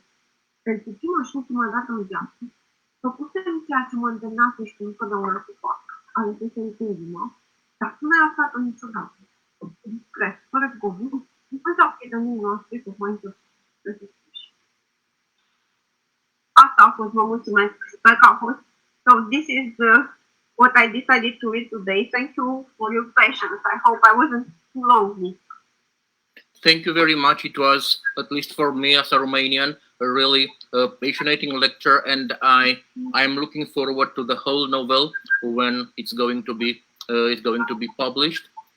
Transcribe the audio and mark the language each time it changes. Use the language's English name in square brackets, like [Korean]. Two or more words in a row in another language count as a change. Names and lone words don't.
[Romanian] Pentru prima și ultima dată în viață, făcusem ceea ce mă îndemna să știu întotdeauna să fac. Alesesem cu inima, dar nu mi-a lăsat-o niciodată. Discret, fără zgoburi, în fața prietenii noastre, tocmai să spui. Asta a fost, vă mulțumesc, sper că a fost. [English] So this is what I decided to read today. Thank you for your patience. I hope I wasn't too lonely. Thank you very much. It was, at least for me as a Romanian, a really passionating lecture, and I'm looking forward to the whole novel when it's going to be published.